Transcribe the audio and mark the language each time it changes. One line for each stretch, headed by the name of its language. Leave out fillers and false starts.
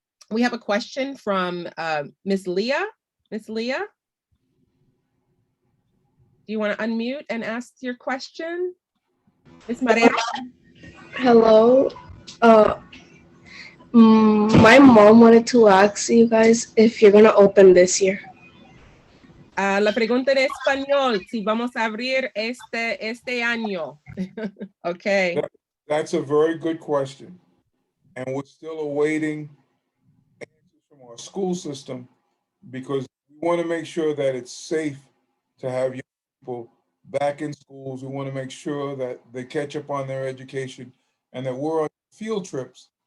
English: We have a question from Ms. Leah. Ms. Leah? Do you want to unmute and ask your question? Ms. Maria? Hello. My mom wanted to ask you guys if you're gonna open this year.
Spanish: La pregunta en español, si vamos a abrir este año.
English: Okay. That's a very good question. And we're still awaiting answers from our school system, because we want to make sure that it's safe to have young people back in schools. We want to make sure that they catch up on their education and that we're on field trips.